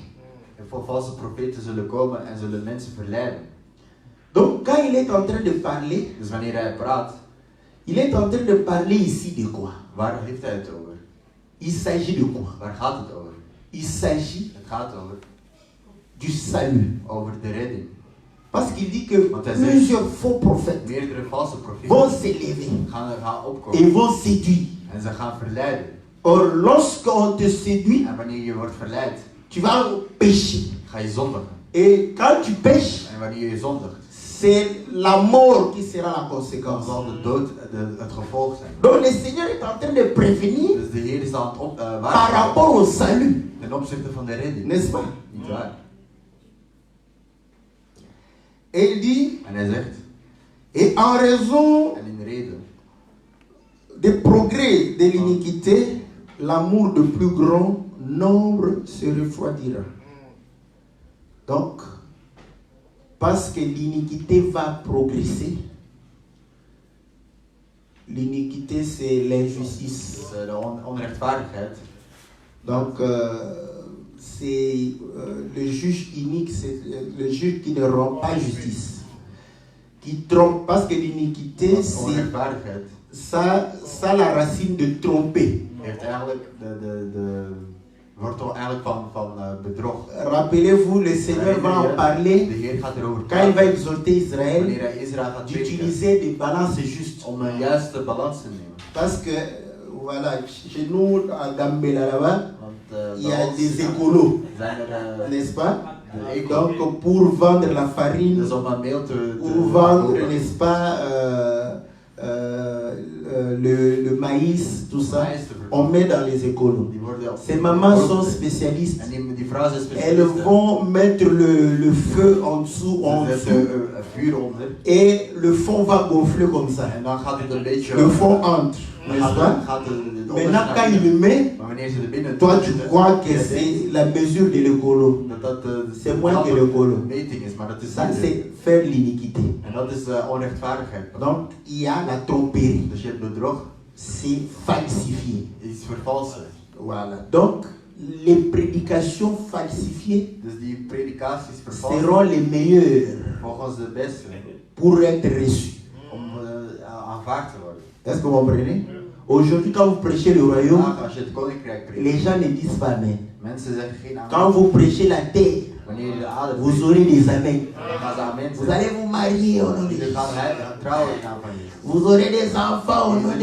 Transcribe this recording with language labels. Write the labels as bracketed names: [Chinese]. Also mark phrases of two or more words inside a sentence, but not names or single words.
[Dutch] En voor valse profeten zullen komen en zullen mensen verleiden. [French] Donc, quand il est en train de parler, [Dutch] Dus wanneer hij praat, [French] il est en train de parler ici de quoi? [Dutch] waar heeft hij het over? [French] Il s'agit de quoi? [Dutch] Waar gaat het over? [French] Il s'agit [Dutch] Het gaat over [French] du salut. [Dutch] de redding. [French] Parce qu'il dit que [Dutch] Want hij zegt, [French] plusieurs faux prophètes [Dutch] meerdere valse [French] vont [Dutch] profeten [French] s'élever [Dutch] gaan [French] et [Dutch] opkomen. [French] vont séduire. [Dutch] En ze gaan verleiden. [French] Or, lorsqu'on te séduit, [Dutch] En wanneer je wordt verleid, [French] tu vas pécher. [Dutch] ga je zondigen. [French] Et quand tu pêches, [Dutch] En wanneer je zondigt, [French] c'est la mort qui sera la [Dutch] dan [French] conséquence. [Dutch] zal de dood het gevolg zijn. [French] Donc le Seigneur est en train de prévenir [Dutch] Dus de Heer is aan het [French] par [Dutch] waarschuwen [French] rapport au salut, [Dutch] ten opzichte van de redding. [French] n'est-ce pas? [Dutch] Niet waar? [French] Et il dit, [Dutch] En hij zegt, [French] et en raison [Dutch] en in reden [French] des progrès de l'iniquité, l'amour de plus grand nombre se refroidira. Donc, parce que l'iniquité va progresser, l'iniquité c'est l'injustice. [Dutch] dus de onrechtvaardigheid. [French] Donc, c'est le juge inique, c'est le juge qui ne rend pas justice, qui trompe, parce que l'iniquité, c'est [Dutch] Onrechtvaardigheid [French] ça a la racine de tromper. [Dutch] heeft eigenlijk de wortel eigenlijk van bedrog. [French] Rappelez-vous, le Seigneur va en [Dutch] De [French] parler [Dutch] Heer gaat erover [French] quand il va [Dutch] praten [French] exhorter Israël [Dutch] wanneer hij Israël gaat prediken [French] d'utiliser des balances justes. [Dutch] om een juiste balans te nemen. [French] Parce que, voilà, chez nous, à Gambela là-bas, [Dutch] Want [French] il y a [Dutch] bij ons [French] des écolos, [Dutch] zijn er [French] n'est-ce pas? [Dutch] de eco. [French] Donc, pour vendre la farine, [Dutch] Dus om een meel te [French] ou vendre, [Dutch] kopen. [French] n'est-ce pas, le maïs, tout ça, on met dans les écolos. [Dutch] Die worden op- [French] Ces mamans sont spécialistes. [Dutch] En die vrouwen zijn [French] Elles [Dutch] specialisten. [French] vont mettre le feu en dessous, [Dutch] Ze zetten vuur onder [French] et le fond va gonfler comme ça. [Dutch] en dan gaat het een beetje. [French] Le fond entre, [Dutch] Dan [French] n'est-ce pas? [Dutch] gaat de [French] Maintenant, quand il le met, [Dutch] Maar wanneer ze er binnen [French] toi tu [Dutch] zitten, [French] crois que [Dutch] je [French] c'est [Dutch] denkt [French] la mesure de l'écolo. [Dutch] dat [French] C'est moins que le colo. [Dutch] meting is, maar dat is [French] Ça, [Dutch] niet. [French] c'est faire l'iniquité. [Dutch] En dat is onrechtvaardigheid. [French] Donc, il y a la tromperie. [Dutch] Dus je hebt bedrog, [French] C'est falsifié. [Dutch] iets vervalsen. [French] Voilà. Donc, les prédications falsifiées [Dutch] Dus die predikaties vervalsen [French] seront les meilleures [Dutch] volgens de beste [French] pour être reçues. [Dutch] om aanvaard te worden. [French] Est-ce que vous comprenez? Aujourd'hui, quand vous prêchez le royaume, [Dutch] Vandaag, als je het koninkrijk predikt, [French] les gens ne disent pas amen. [Dutch] mensen zeggen geen [French] Quand [Dutch] amen. [French] vous prêchez la terre, [Dutch] Wanneer je de aarde [French] vous [Dutch] predikt, [French] aurez des amen. [Dutch] dan gaan ze amen [French] Vous [Dutch] zeggen. [French] allez vous marier au nom de [Dutch] Jullie [French] Jésus. [Dutch] gaan trouwen in naam van Jezus. [French] Vous aurez des enfants au nom de